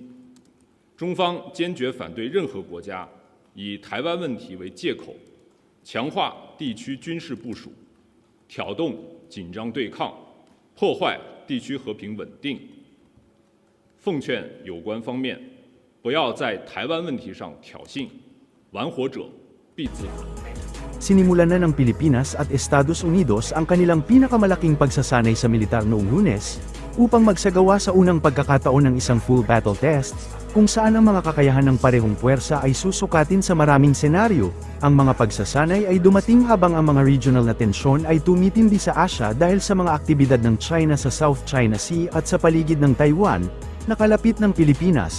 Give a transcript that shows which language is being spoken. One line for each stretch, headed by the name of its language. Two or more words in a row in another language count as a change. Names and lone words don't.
Chinese: 中方坚决反对任何国家以台湾问题为借口，强化地区军事部署，挑动紧张对抗。破坏地区和平稳定，奉劝有关方面不要在台湾问题上挑衅，玩火者必自焚。
Filipino: Sinimulan na ng Pilipinas at Estados Unidos ang kanilang pinakamalaking pagsasanay sa militar noong Lunes, upang magsagawa sa unang pagkakataon ng isang
English: full battle test,
Filipino: kung saan ang mga kakayahan ng parehong puwersa ay susukatin sa maraming senaryo. Ang mga pagsasanay ay dumating habang ang mga regional na tensyon ay tumitindi sa Asia dahil sa mga aktibidad ng China sa South China Sea at sa paligid ng Taiwan, nakalapit ng Pilipinas.